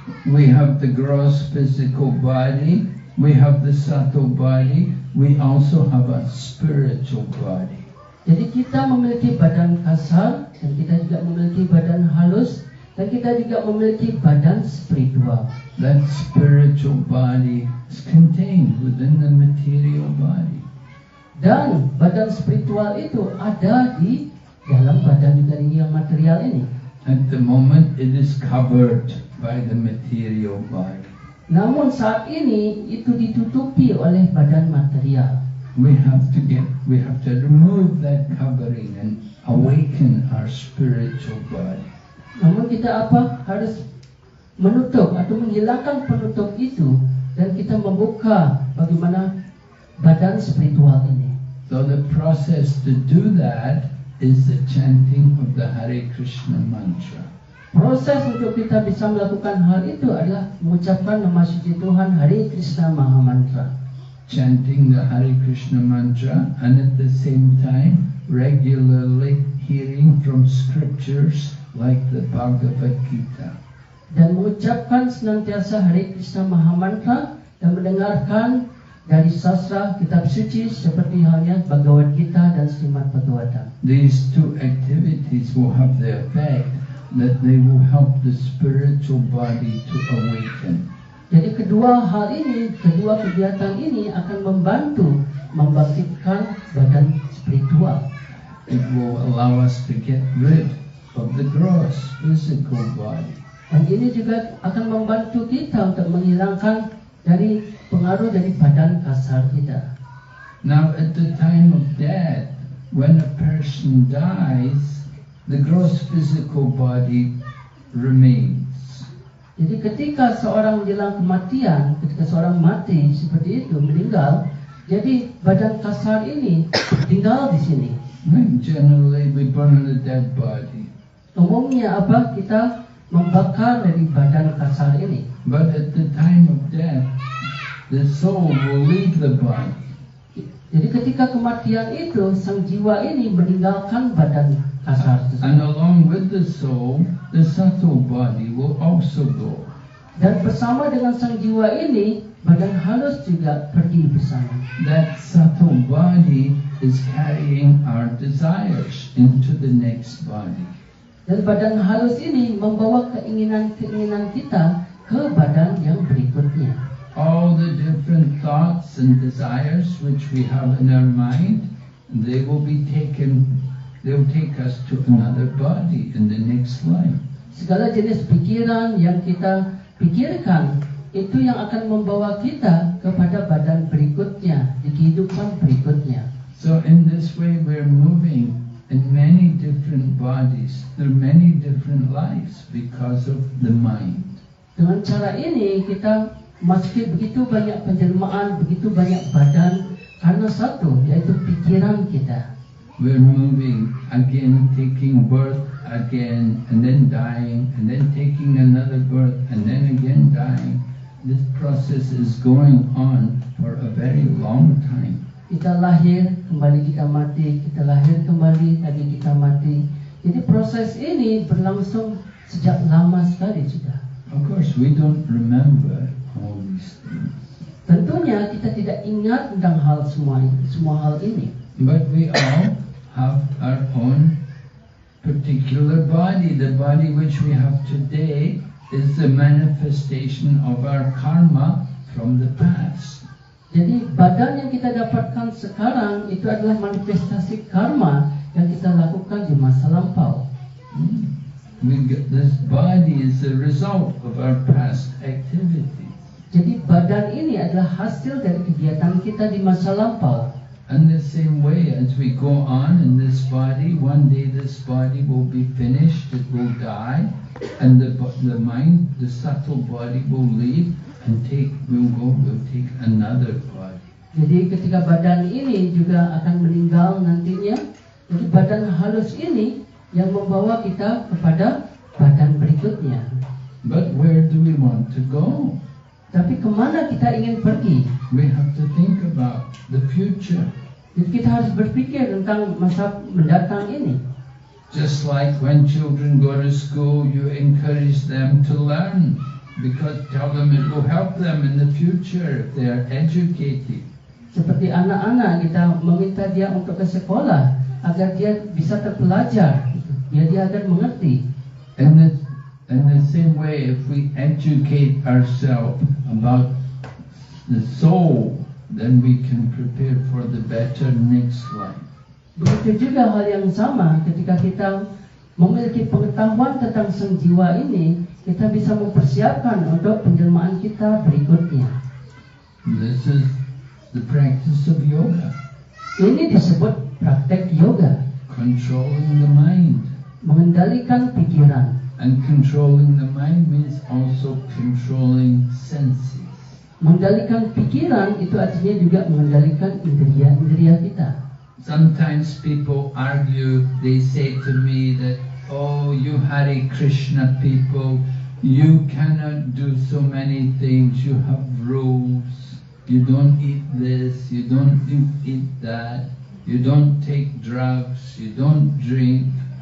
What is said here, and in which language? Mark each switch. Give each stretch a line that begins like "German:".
English: We have the gross physical body, we have the subtle body, we also have a spiritual body.
Indonesian: Jadi kita memiliki badan kasar, dan kita juga memiliki badan halus, dan kita juga memiliki badan spiritual.
English: That spiritual body is contained within the material body.
Indonesian: Dan badan spiritual itu ada di dalam badan juga yang material ini.
English: At the moment it is covered by the material body.
Indonesian: Namun saat ini itu ditutupi oleh badan material.
English: We have to remove that covering and awaken our spiritual body.
Indonesian: Namun kita harus menutup atau menghilangkan penutup itu dan kita membuka bagaimana badan spiritual ini.
English: So the process to do that is the chanting of the Hare Krishna mantra.
Indonesian: Proses untuk kita bisa melakukan hal itu adalah mengucapkan nama suci Tuhan Hare Krishna Maha Mantra.
English: Chanting the Hare Krishna mantra and at the same time regularly hearing from scriptures like the Bhagavad Gita.
Indonesian: Dan mengucapkan senantiasa Hare Krishna Maha Mantra dan mendengarkan dari sastra kitab suci seperti halnya Bhagavad Gita dan Srimad Bhagavatam.
English: These two activities will have the effect that they will help the spiritual body to awaken.
Indonesian: Jadi kedua kegiatan ini akan membantu membangkitkan badan spiritual.
English: It will allow us to get rid of the gross physical body.
Indonesian: Dan ini juga akan membantu kita untuk menghilangkan dari pengaruh dari badan kasar kita.
English: Now at the time of death, when a person dies, the gross physical body remains.
Indonesian: Jadi ketika seorang menjelang kematian, ketika seorang mati seperti itu, meninggal, jadi badan kasar ini tinggal di sini.
English: Generally we burn the dead body.
Indonesian: Umumnya kita membakar dari badan kasar ini.
English: But at the time of death, the soul will leave the body.
Indonesian: Jadi ketika kematian itu, sang jiwa ini meninggalkan badan kasar tersebut.
English: And along with the soul, the subtle body will also go.
Indonesian: Dan bersama dengan sang jiwa ini, badan halus juga pergi bersama.
English: That subtle body is carrying our desires into the next body.
Indonesian: Dan badan halus ini membawa keinginan-keinginan kita ke badan yang berikutnya.
English: All the different thoughts and desires which we have in our mind, they will take us to another body in the next life.
Indonesian: Segala jenis pikiran yang kita pikirkan, itu yang akan membawa kita kepada badan berikutnya, di kehidupan berikutnya.
English: So in this way we're moving in many different bodies, through many different lives because of the mind.
Indonesian: Dengan cara ini kita masuki begitu banyak penjelmaan, begitu banyak badan karena satu, yaitu pikiran kita.
English: We're moving again, taking birth again, and then dying, and then taking another birth, and then again dying. This process is going on for a very long time.
Indonesian: Kita lahir, kembali kita mati, kita lahir kembali, lagi kita mati. Jadi proses ini berlangsung sejak lama sekali sudah.
English: Of course, we don't remember all these things.
Indonesian: Tentunya kita tidak ingat tentang semua hal ini.
English: But we all have our own particular body. The body which we have today is the manifestation of our karma from the past.
Indonesian: Jadi badan yang kita dapatkan sekarang itu adalah manifestasi karma yang kita lakukan di masa lampau.
English: This body is the result of our past activities.
Indonesian: Jadi badan ini adalah hasil dari kegiatan kita di masa lampau.
English: And the same way as we go on in this body, one day this body will be finished, it will die, and the mind, the subtle body will leave and will take another body.
Indonesian: Jadi ketika badan ini juga akan meninggal nantinya, jadi badan halus ini yang membawa kita kepada badan berikutnya.
English: But where do we want to go?
Indonesian: Tapi kemana kita ingin pergi?
English: We have to think about the future.
Indonesian: Jadi kita harus berpikir tentang masa mendatang ini.
English: Just like when children go to school, you encourage them to learn because tell them it will help them in the future if they are educated.
Indonesian: Seperti anak-anak kita meminta dia untuk ke sekolah agar dia bisa terpelajar, biar dia akan mengerti.
English: In the same way, if we educate ourselves about the soul, then we can prepare for the better next life.
Indonesian: Begitu juga hal yang sama ketika kita memiliki pengetahuan tentang sang jiwa ini, kita bisa mempersiapkan untuk penjelmaan kita berikutnya.
English: This is the practice of yoga,
Indonesian: Ini disebut praktek yoga,
English: controlling the mind.
Indonesian: mengendalikan pikiran.
English: And controlling the mind means also controlling senses.
Indonesian: Mengendalikan pikiran itu artinya juga mengendalikan indera-indera kita.
English: Sometimes people argue, they say to me that, oh, you Hare Krishna people, you cannot do so many things, you have rules, you don't eat this, you don't eat that, you don't take drugs, you don't drink.